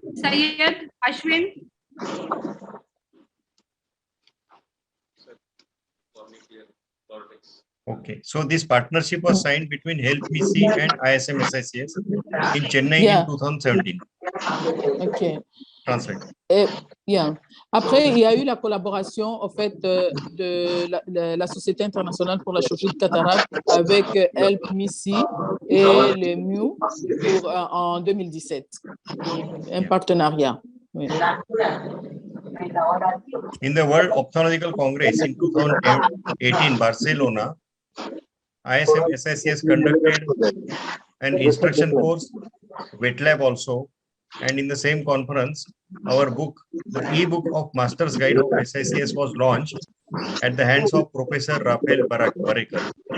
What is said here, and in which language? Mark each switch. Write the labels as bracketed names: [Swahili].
[English] Syed, Ashwin. Okay, so this partnership was signed between Help Me See and ISM SICS in Chennai Yeah. in 2017. OK. Translate. Yeah. [French] Après, il y a eu la collaboration en fait de la Société internationale pour la chirurgie de cataracte avec Help Me See et le MU en 2017. Un partenariat. Oui. [English] In the World Ophthalmological Congress in 2018 Barcelona, ISM SICS conducted an instruction course, wet lab also, and in the same conference, our book, the e-book of Master's Guide of SICS was launched at the hands of Professor Raphael Barekar.